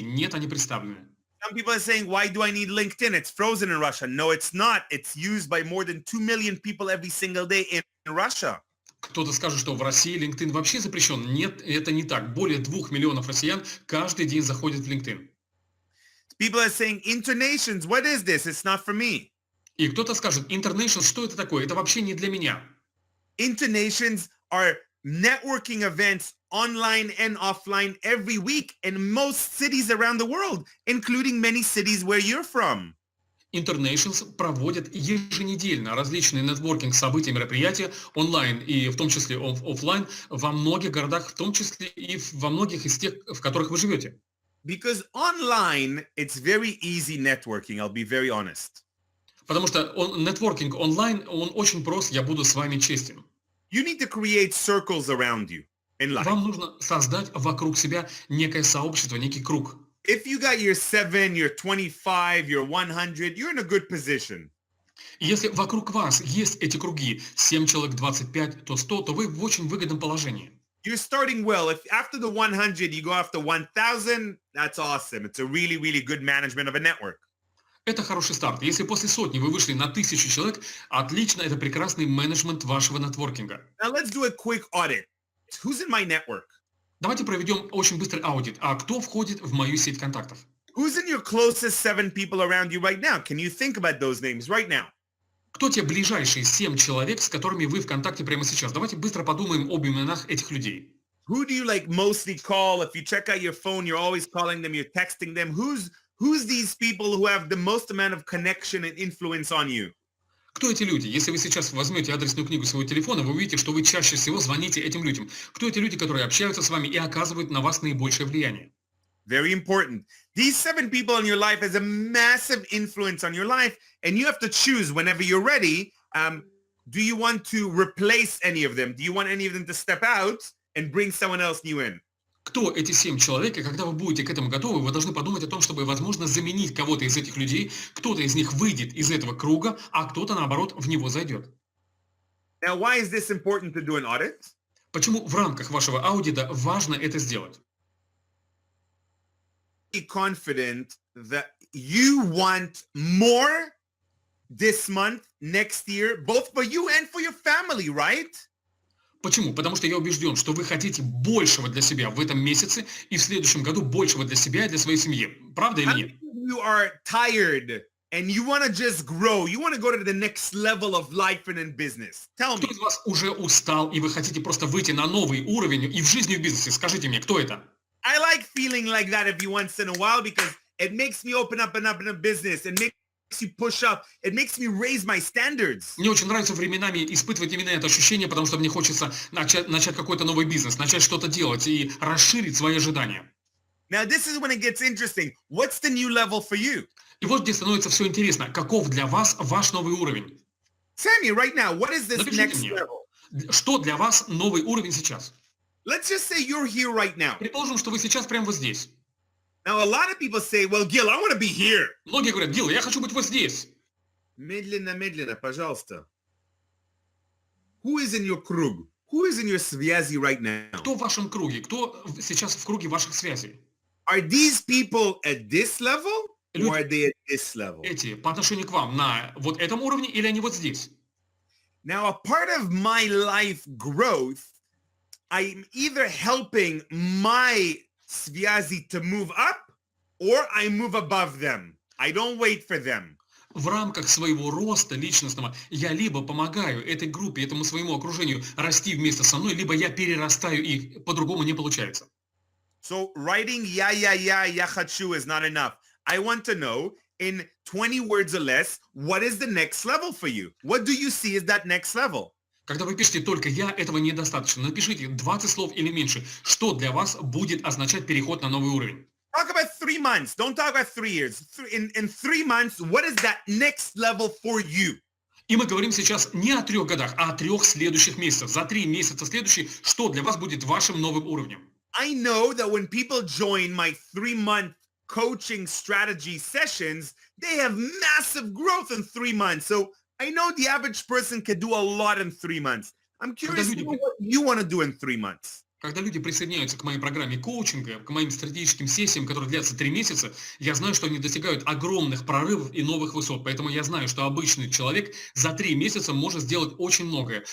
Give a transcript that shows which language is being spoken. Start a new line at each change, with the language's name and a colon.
Russian: Нет, они представлены.
English: Some people are saying, why do I need LinkedIn? It's frozen in Russia. No, it's not. It's used by more than 2 million people every single day in Russia.
Russian: Кто-то скажет, что в России LinkedIn вообще запрещен. Нет, это не так. Более 2 миллионов россиян каждый день заходят в LinkedIn.
English: People are saying, Internations, what is this? It's not for me.
Russian: И кто-то скажет, International, что это такое? Это вообще не для меня.
English: Internations are networking events online and offline every week in most cities around the world, including many cities where you're from.
Russian: Internations проводят еженедельно различные нетворкинг-события, мероприятия онлайн и в том числе офлайн во многих городах, в том числе и во многих из тех, в которых вы живете.
English: Because online, it's very easy networking, I'll be very honest.
Russian: Потому что нетворкинг онлайн, он очень прост, я буду с вами честен.
English: You need to create circles around you in life.
Russian: Вам нужно создать вокруг себя некое сообщество, некий круг.
English: If you got your 7, your 25, your 100, you're in a good position.
Russian: И если вокруг вас есть эти круги, 7 человек, 25, то 100, то вы в очень выгодном положении.
English: You're starting well. If after the 100, you go after 1,000, that's awesome. It's a really, really good management of a network.
Russian: Это хороший старт. Если после сотни вы вышли на 1000 человек, отлично, это прекрасный менеджмент вашего нетворкинга.
English: Now let's do a quick audit. Who's in my network?
Russian: Давайте проведем очень быстрый аудит. А кто входит в мою сеть контактов?
English: Who's in your closest 7 people around you right now? Can you think about those names right now?
Russian: Кто те ближайшие 7 человек, с которыми вы в контакте прямо сейчас? Давайте быстро подумаем об именах этих людей.
English: Who do you like mostly call? If you check out your phone, you're always calling them, you're texting them. Who's these people who have the most amount of connection and influence on you?
Russian: Кто эти люди? Если вы сейчас возьмете адресную книгу своего телефона, вы увидите, что вы чаще всего звоните этим людям. Кто эти люди, которые общаются с вами и оказывают на вас наибольшее влияние?
English: Very important. These 7 people in your life has a massive influence on your life, and you have to choose whenever you're ready. Do you want to replace any of them? Do you want any of them to step out and bring someone else new in?
Russian: Кто эти 7 человек, и когда вы будете к этому готовы, вы должны подумать о том, чтобы, возможно, заменить кого-то из этих людей, кто-то из них выйдет из этого круга, а кто-то, наоборот, в него зайдет.
English: Now, why is this important to do an audit?
Russian: Почему в рамках вашего аудита важно это сделать?
English: Be confident that you want more this month, next year, both for you and for your family, right?
Russian: Почему? Потому что я убежден, что вы хотите большего для себя в этом месяце и в следующем году большего для себя и для своей семьи. Правда или
English: How
Russian: нет?
English: many of you are tired and you want to just grow, you want to go to the next level of life and in business. Tell
Russian: Кто
English: me.
Russian: из вас уже устал, и вы хотите просто выйти на новый уровень и в жизни, и в бизнесе? Скажите мне, кто это?
English: I like feeling like that every once in a while because it makes me open up in a business. It makes you push up. It makes me raise my standards.
Russian: Мне очень нравится временами испытывать именно это ощущение, потому что мне хочется начать какой-то новый бизнес, начать что-то делать и расширить свои ожидания.
English: Now, this is when it gets interesting. What's the new level for you?
Russian: И вот где становится все интересно. Каков для вас ваш новый уровень?
English: Tell me right now, what is this
Russian: Напишите
English: next
Russian: мне,
English: level?
Russian: что для вас новый уровень сейчас?
English: Let's just say you're here right now.
Russian: Предположим, что вы сейчас прямо вот здесь.
English: Now, a lot of people say, well, Gil, I want to be here.
Russian: Многие говорят, Гил, я хочу быть вот здесь. Медленно, медленно, пожалуйста.
English: Who is in your
Russian: kруг?
English: Who is in your
Russian: связи
English: right now?
Russian: Кто в вашем круге? Кто сейчас в круге ваших связей?
English: Are these people at this level or are they at this level?
Russian: Эти по отношению к вам на вот этом уровне или они вот здесь?
English: Now, a part of my life growth, I'm either helping my
Russian: связи
English: to move up or I move above them. I don't wait for them.
Russian: В рамках своего роста личностного я либо помогаю этой группе, этому своему окружению расти вместе со мной, либо я перерастаю их, по-другому не получается.
English: So writing
Russian: я хочу
English: is not enough. I want to know in 20 words or less, what is the next level for you? What do you see as that next level?
Russian: Когда вы пишете только «я», этого недостаточно. Напишите 20 слов или меньше. Что для вас будет означать переход на новый уровень?
English: Talk about 3 months. Don't talk about 3 years. In 3 months, what is that next level for you?
Russian: И мы говорим сейчас не о 3 годах, а о 3 следующих месяцах. За 3 месяца следующие, что для вас будет вашим новым уровнем?
English: I know that when people join my 3-month coaching strategy sessions, they have massive growth in 3 months. So I know the average person can do a lot in 3 months. I'm curious to know what you want to do in 3 months.
Russian: Когда люди присоединяются к моей программе коучинга, к моим стратегическим сессиям, которые длятся 3 месяца, я знаю, что они достигают огромных прорывов и новых высот. Поэтому я знаю, что обычный человек за 3 месяца может сделать очень многое.